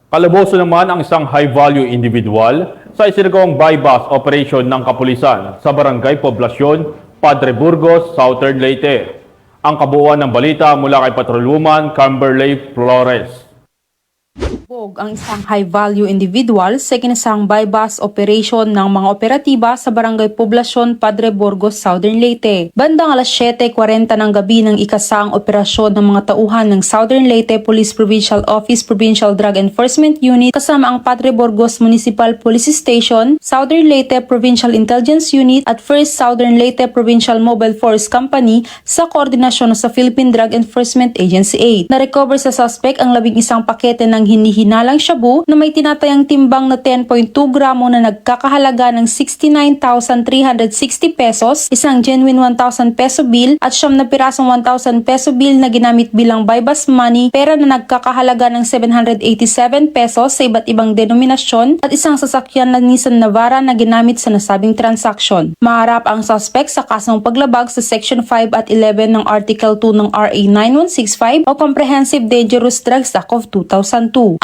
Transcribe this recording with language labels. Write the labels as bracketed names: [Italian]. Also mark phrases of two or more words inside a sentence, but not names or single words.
[Filipino] Kalaboso naman ang isang [English] high-value individual [Filipino] sa isinagawang [English] buy-bust operation [Filipino] ng kapulisan sa Barangay Poblacion, Padre Burgos, Southern Leyte. Ang kabuuan ng balita mula kay Patrolwoman Camberley Flores. Ang isang [English] high-value individual [Filipino] sa kinasang [English] buy-bust operation [Filipino] ng mga operatiba sa Barangay Poblacion, Padre Burgos, Southern Leyte. Bandang alas 7:40 ng gabi ng ikasang operasyon ng mga tauhan ng Southern Leyte Police Provincial Office Provincial Drug Enforcement Unit kasama ang Padre Burgos Municipal Police Station, Southern Leyte Provincial Intelligence Unit at First Southern Leyte Provincial Mobile Force Company sa koordinasyon sa Philippine Drug Enforcement Agency 8. Na-recover sa suspect ang 11 pakete ng hinihinalang shabu na may tinatayang timbang na 10.2 gramo na nagkakahalaga ng 69,360 pesos, isang [English] genuine 1,000 peso bill [Filipino] at 9 na pirasong 1,000 [English] peso bill [Filipino] na ginamit bilang [English] buy-bust money, [Filipino] pera na nagkakahalaga ng 787 pesos sa iba't ibang denominasyon at isang sasakyan na Nissan Navara na ginamit sa nasabing transaction. Maharap ang suspect sa kasong paglabag sa Section 5 at 11 ng Article 2 ng RA 9165 o Comprehensive Dangerous Drugs Act of 2002.